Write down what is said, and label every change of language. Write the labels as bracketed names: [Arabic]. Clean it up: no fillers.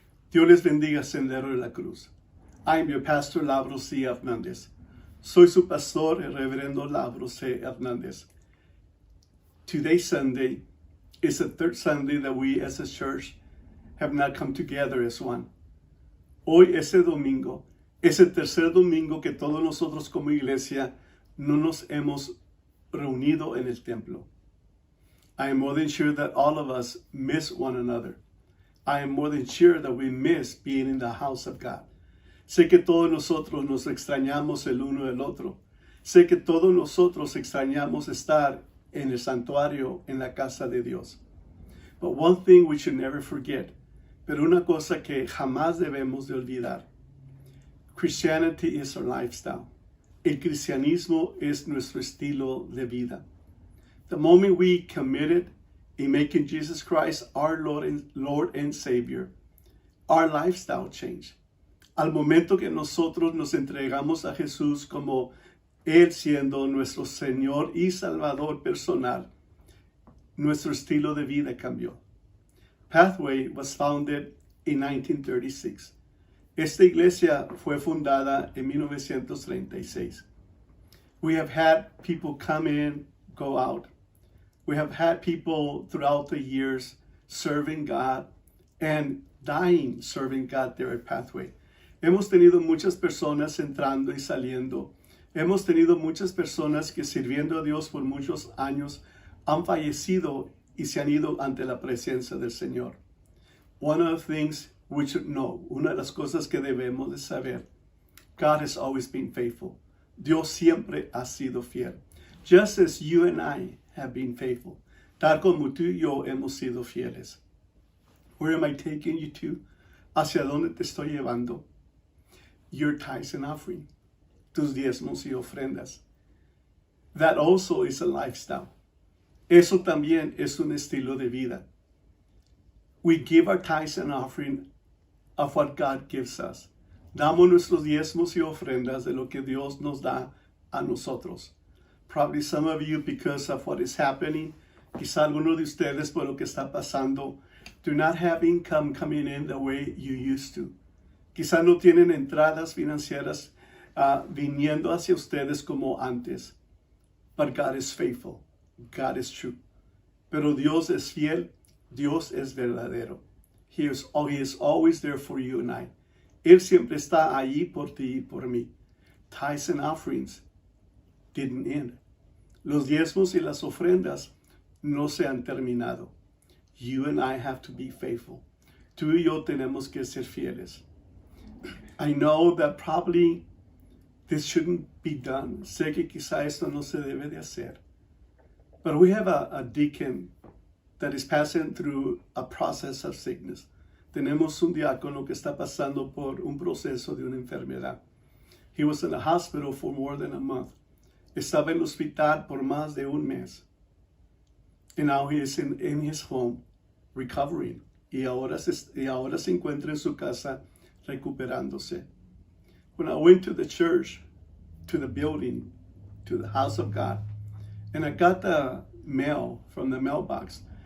[Spanish] Dios les bendiga, [English] Sendero de la Cruz. I'm your pastor, Lavro C. Hernández. [Spanish] Soy su pastor, el reverendo Lavro C. Hernández. [English] Today's Sunday is the third Sunday that we as a church have not come together as one. [Spanish] Hoy, ese domingo, es el tercer domingo que todos nosotros como iglesia no nos hemos reunido en el templo. [English] I am more than sure that all of us miss one another. I am more than sure that we miss being in the house of God. [Spanish] Sé que todos nosotros nos extrañamos el uno del otro. Sé que todos nosotros extrañamos estar en el santuario, en la casa de Dios. [English] But one thing we should never forget, [Spanish] pero una cosa que jamás debemos de olvidar. [English] Christianity is our lifestyle. [Spanish] El cristianismo es nuestro estilo de vida. [English] The moment we committed in making Jesus Christ our Lord and Savior, our lifestyle changed. [Spanish] Al momento que nosotros nos entregamos a Jesús como Él siendo nuestro Señor y Salvador personal, nuestro estilo de vida cambió. [English] Pathway was founded in 1936. [Spanish] Esta iglesia fue fundada en 1936. [English] We have had people come in, go out. We have had people throughout the years serving God and dying serving God there at Pathway. [Spanish] Hemos tenido muchas personas entrando y saliendo. Hemos tenido muchas personas que sirviendo a Dios por muchos años han fallecido y se han ido ante la presencia del Señor. [English] One of the things we should know, [Spanish] una de las cosas que debemos de saber, [English] God has always been faithful. [Spanish] Dios siempre ha sido fiel. [English] Just as you and I have been faithful. [Spanish] Tal como tú y yo hemos sido fieles. [English] Where am I taking you to? [Spanish] ¿Hacia dónde te estoy llevando? [English] Your tithes and offering. [Spanish] Tus diezmos y ofrendas. [English] That also is a lifestyle. [Spanish] Eso también es un estilo de vida. [English] We give our tithes and offering of what God gives us. [Spanish] Damos nuestros diezmos y ofrendas de lo que Dios nos da a nosotros. [English] Probably some of you, because of what is happening, [Spanish] quizá algunos de ustedes por lo que está pasando, [English] do not have income coming in the way you used to. [Spanish] Quizá no tienen entradas financieras viniendo hacia ustedes como antes. [English] But God is faithful. God is true. [Spanish] Pero Dios es fiel. Dios es verdadero. [English] He is always there for you and I. [Spanish] Él siempre está allí por ti y por mí. [English] Tithes and offerings didn't end. [Spanish] Los diezmos y las ofrendas no se han terminado. [English] You and I have to be faithful. [Spanish] Tú y yo tenemos que ser fieles. [English] I know that probably this shouldn't be done. [Spanish] Sé que quizá esto no se debe de hacer. [English] But we have a deacon that is passing through a process of sickness. [Spanish] Tenemos un diácono que está pasando por un proceso de una enfermedad. [English] He was in the hospital for more than a month. [Spanish] Estaba en el hospital por más de un mes. [English] And now he is in his home, recovering. [Spanish] Y ahora se encuentra en su casa recuperándose. [English] When I went to the church, to the building, to the house of God, and I got the mail from the mailbox.